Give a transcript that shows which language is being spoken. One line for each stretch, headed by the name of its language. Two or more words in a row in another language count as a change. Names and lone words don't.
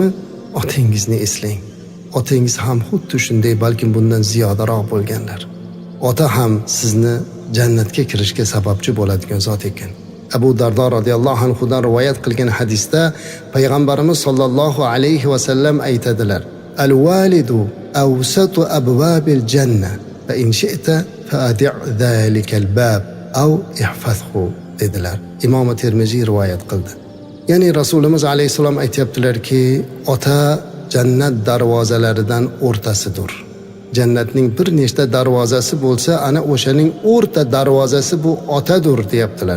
Uzbek: Otangizni eslang. Otangiz ham xuddi shunday, balki bundan ziyodaroq bo'lganlar. Ota ham sizni jannatga kirishga sababchi bo'ladigan zot ekan. Abu Dardo
Arabic: رضي الله عنه
Uzbek: dan rivoyat qilgan hadisda payg'ambarimiz
Arabic: صلى الله عليه وسلم
Uzbek: aytadilar:
Arabic: "الوالد أوسط أبواب الجنة فإن شئت فأضع ذلك الباب أو احفظه" dedilar.
Uzbek: Imom Termiziy rivoyat qildi. Ya'ni Rasulimiz alayhisalom aytibdilarki, ota jannat darvozalaridan o'rtasidir. Jannatning bir nechta darvozasi bo'lsa, ana o'shaning o'rta darvozasi bu otadir deyaptilar.